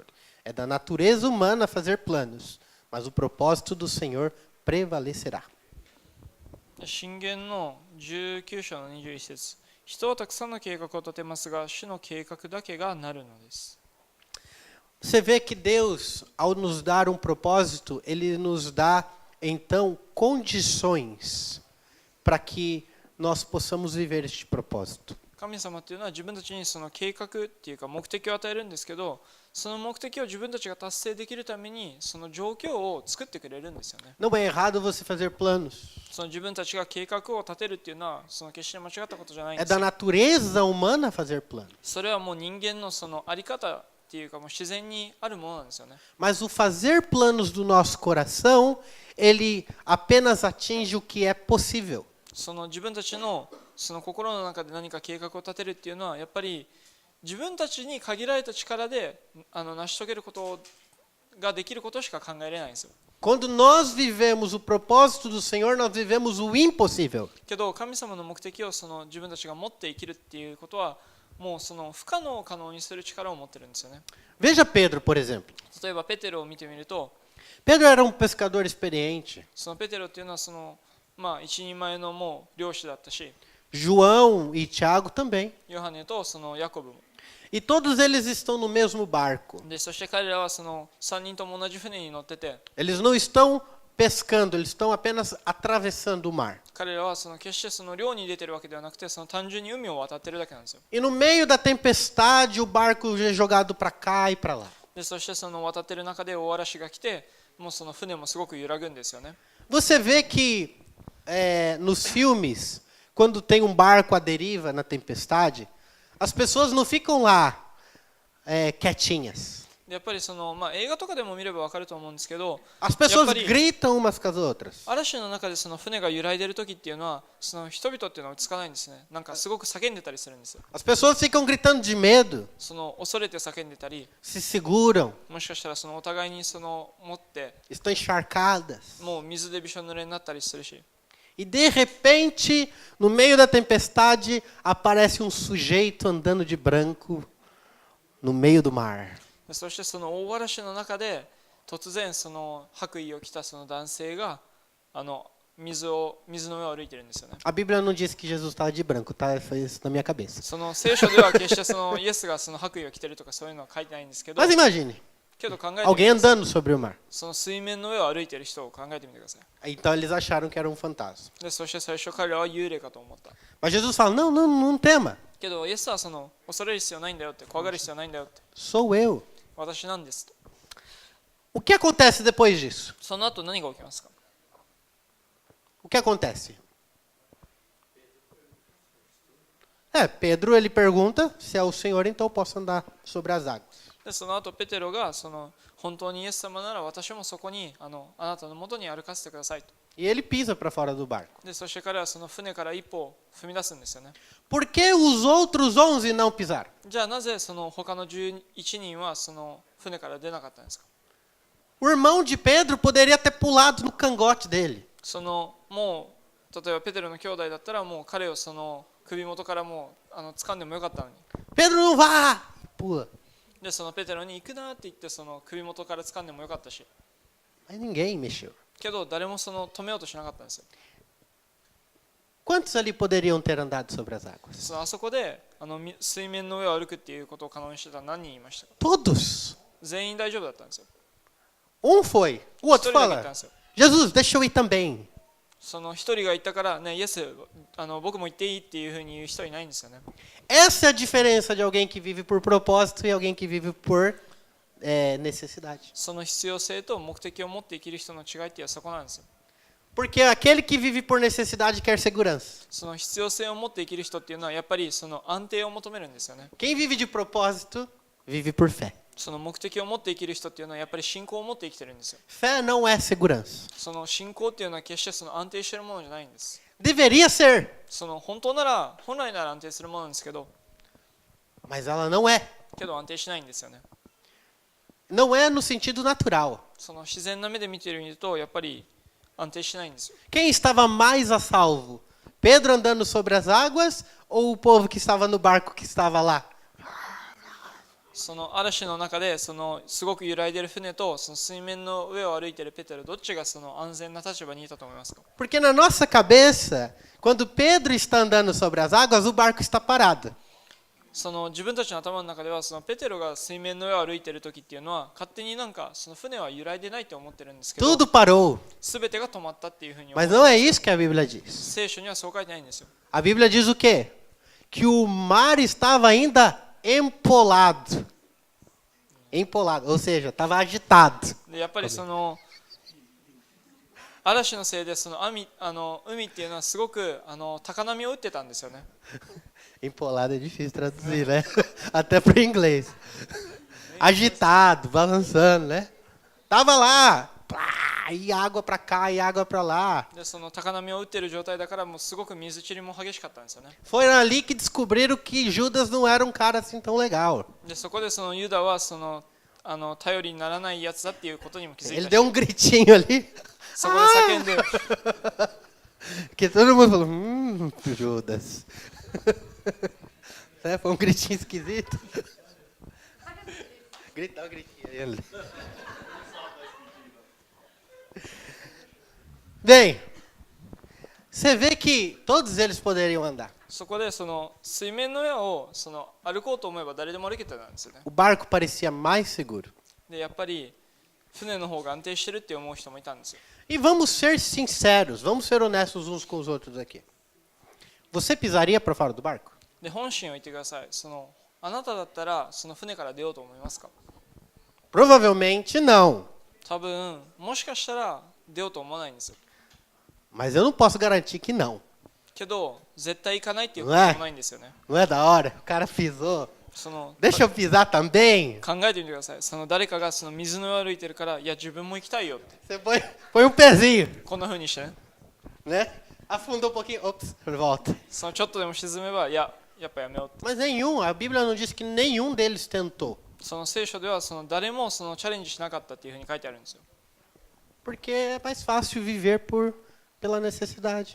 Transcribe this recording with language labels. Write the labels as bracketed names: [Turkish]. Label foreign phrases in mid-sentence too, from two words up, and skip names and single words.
[Portuguese] É da natureza humana fazer planos, mas o propósito do Senhor prevalecerá. [Japanese] 箴言の19章の21節、人はたくさんの計画を立てますが、主の計画だけがなるのです。 [Portuguese] Você vê que Deus, ao nos dar um propósito, Ele nos dá, então, condições para que nós possamos viver este propósito. [Japanese] 神様っていうのは自分たちにその計画っていうか目的を与えるんですけど、その目的を自分たちが達成できるためにその状況を作ってくれるんですよね。 [Portuguese] Não é errado você fazer planos. [Japanese] その自分たちが計画を立てるっていうのはその決して間違ったことじゃないん [Portuguese] É [Japanese] です [Portuguese] da [Japanese] よ。 [Portuguese] natureza humana fazer planos. [Japanese] それはもう人間のそのあり方っていうかもう自然にあるものなんですよね。 [Portuguese] Mas o fazer planos do nosso coração, ele apenas atinge o que é possível. [Japanese] その自分たちのその心の中で何か計画を立てるっていうのはやっぱり自分たちに限られた力で成し遂げることができることしか考えられないんですよ。 [Portuguese] Quando nós vivemos o propósito do Senhor, nós vivemos o impossível. [Japanese] けど神様の目的をその自分たちが持って生きるっていうことはもうその不可能を可能にする力を持ってるんですよね。 [Portuguese] Veja Pedro, por exemplo. [Japanese] 例えばペテロを見てみると、 [Portuguese] Pedro era um pescador experiente. [Japanese] そのペテロっていうのはその一人前のもう漁師だったし、 [Portuguese] João e Tiago também. [Japanese] ヨハネとそのヤコブも。 [Portuguese] E todos eles estão no mesmo barco. [Japanese] でそして彼らはその3人とも同じ船に乗ってて、 [Portuguese] Eles não estão pescando, eles estão apenas atravessando o mar. [Japanese] 彼らはその決してその漁に出てるわけではなくて、その単純に海を渡ってるだけなんですよ。 [Portuguese] E no meio da tempestade, o barco é jogado para cá e para lá. [Japanese] でそしてその渡ってる中で大嵐が来て、もうその船もすごく揺らぐんですよね。 [Portuguese] Você vê que nos filmes, quando tem um barco à deriva na tempestade, as pessoas não ficam lá quietinhas. [Japanese] でやっぱりその、映画とかでも見れば分かると思うんですけど、 [Portuguese] As pessoas [Japanese] やっぱり [Portuguese] gritam umas com as outras. [Japanese] 嵐の中でその船が揺らいでる時っていうのはその人々っていうのは落ち着かないんですね。なんかすごく叫んでたりするんですよ。 [Portuguese] As pessoas ficam gritando de medo, [Japanese] その恐れて叫んでたり、 [Portuguese] se seguram, [Japanese] もしかしたらそのお互いにその持って [Portuguese] estão encharcadas. [Japanese] もう水でびしょ濡れになったりするし、 [Portuguese] E de repente, no meio da tempestade, aparece um sujeito andando de branco no meio do mar. [Japanese] でそしてその大嵐の中で突然その白衣を着たその男性が水の上を歩いてるんですよね。 [Portuguese] A Bíblia não diz que Jesus estava de branco, tá? Foi isso na minha cabeça. [Japanese] その聖書では決してそのイエスがその白衣を着てるとかそういうのは書いてないんですけど、 [Portuguese] Mas imagine, [Japanese] けど考えてみ [Portuguese] alguém [Japanese] てください。 [Portuguese] andando sobre o mar. [Japanese] その水面の上を歩いてる人を考えてみてください。 [Portuguese] Então eles acharam que era um fantasma. [Japanese] でそして最初彼らは幽霊かと思った。 [Portuguese] Mas Jesus fala: não, não, não tema. [Japanese] けどイエスはその恐れる必要ないんだよって、怖がる必要ないんだよって、 [Portuguese] Sou eu. [Japanese] 私なんですと。 [Portuguese] O que acontece depois disso? [Japanese] その後何が起きますか？ [Portuguese] O que acontece? Pedro ele pergunta se é o Senhor, então eu posso andar sobre as águas. [Japanese] でその後ペテロがその本当にイエス様なら私もそこにあなたの元に歩かせてくださいと。 [Portuguese] E ele pisa para fora do barco. [Japanese] でそして彼はその船から一歩踏み出すんですよね。 [Portuguese] Por que os outros 11 não pisaram? [Japanese] じゃあなぜその他の11人はその船から出なかったんですか？ [Portuguese] O irmão de Pedro poderia ter pulado no cangote dele. [Japanese] そのもう例えばペテロの兄弟だったらもう彼をその首元からもう掴んでもよかったのに。 [Portuguese] Pedro não vá! Pula. [Japanese] でそのペテロに行くなって言ってその首元から掴んでもよかったし。 [Portuguese] Mas ninguém mexeu. [Japanese] けど誰もその止めようとしなかったんですよ。 [Portuguese] Quantos ali poderiam ter andado sobre as águas? [Japanese] そのあそこで水面の上を歩くっていうことを可能にしてた何人いましたか？ [Portuguese] Todos. [Japanese] 全員大丈夫だったんですよ。 [Portuguese] Foi. O outro [Japanese] 一人だけ行ったん [Portuguese] fala: [Japanese] ですよ。 [Portuguese] Jesus, deixa eu ir também. [Japanese] その一人が言ったからね、イエス僕も行っていいっていうふうに言う人いないんですよね。 [Portuguese] Essa é a diferença de alguém que vive por propósito e alguém que vive por necessidade. [Japanese] その必要性と目的を持って生きる人の違いっていうのはそこなんですよ。 [Portuguese] Porque aquele que vive por necessidade quer segurança. [Japanese] その必要性を持って生きる人っていうのはやっぱりその安定を求めるんですよね。 [Portuguese] Quem vive de propósito vive por fé. [Japanese] その目的を持って生きる人っていうのはやっぱり信仰を持って生きてるんですよ。 [Portuguese] Fé não é segurança. [Japanese] その信仰っていうのは決してその安定してるものじゃないんです。 [Portuguese] Deveria ser, [Japanese] その本来なら安定するものなんですけど、 [Portuguese] mas ela não é. [Japanese] けど安定しないんですよね。 [Portuguese] Não é no sentido natural. [Japanese] その自然な目で見ているとやっぱり安定しないんですよ。 [Portuguese] Quem estava mais a salvo? Pedro andando sobre as águas ou o povo que estava no barco que estava lá? [Japanese] その嵐の中でそのすごく揺らいでいる船とその水面の上を歩いているペテロ、どっちがその安全な立場にいたと思いますか？ [Portuguese] Porque na nossa cabeça, quando Pedro está andando sobre as águas, o barco está parado. [Japanese] その自分たちの頭の中ではそのペテロが水面の上を歩いている時っていうのは勝手になんかその船は揺らいでないと思ってるんですけど、 [Portuguese] Tudo parou. [Japanese] 全てが止まったっていうふうに思 [Portuguese] Mas [Japanese] う。 [Portuguese] não é isso que a Bíblia diz. [Japanese] 聖書にはそう書いてないんですよ。 [Portuguese] A Bíblia diz o quê? que o mar estava ainda empolado. Empolado, ou seja, estava agitado. [Japanese] でやっぱりその嵐のせいでその海っていうのはすごく高波を打ってたんですよね。 [Portuguese] Empolado é difícil traduzir, né? Até para o inglês. Agitado, balançando, né? Tava lá, plá, e água para cá e água para lá. [Japanese] でその高波を打ってる状態だからもうすごく水散りも激しかったんですよね。 [Portuguese] Foi ali que descobriram que Judas não era um cara assim tão legal. [Japanese] でそこでそのユダはその頼りにならないやつだっていうことにも気づい [Portuguese] Ele [Japanese] た [Portuguese] deu [Japanese] し、 [Portuguese] um gritinho ali. [Japanese] そこで叫んで [Portuguese] Que todo mundo falou, Judas. Né? Foi um gritinho esquisito. Gritar um gritinho ali. Bem, você vê que todos eles poderiam andar. [Japanese] そこでその水面の上をその歩こうと思えば誰でも歩けてたんですよね。 [Portuguese] O barco parecia mais seguro. [Japanese] でやっぱり船の方が安定してるって思う人もいたんですよ。 [Portuguese] E vamos ser sinceros, vamos ser honestos uns com os outros aqui. Você pisaria para fora do barco? [Japanese] で本心を言ってください。あなただったらその船から出ようと思いますか？ [Portuguese] Provavelmente não. [Japanese] 多分もしかしたら出ようと思わないんですよ。 [Portuguese] Mas eu não posso garantir que não. [Japanese] けど絶対行かないっていうこともないんですよね。 [Portuguese] Não é da hora? O cara pisou. [Japanese] その [Portuguese] Deixa eu pisar também. [Japanese] 考えてみてください。その誰かがその水の上を歩いてるからいや自分も行きたいよって [Portuguese] Você põe um pezinho, [Japanese] こんな風にしてね。 [Portuguese] né? Afundou um pouquinho, ops, volta. [Japanese] そのちょっとでも沈めばいややっぱやめようって。 [Portuguese] Mas nenhum, a Bíblia não diz que nenhum deles tentou. [Japanese] その聖書ではその誰もそのチャレンジしなかったっていう風に書いてあるんですよ。 [Portuguese] Porque é mais fácil viver pela necessidade.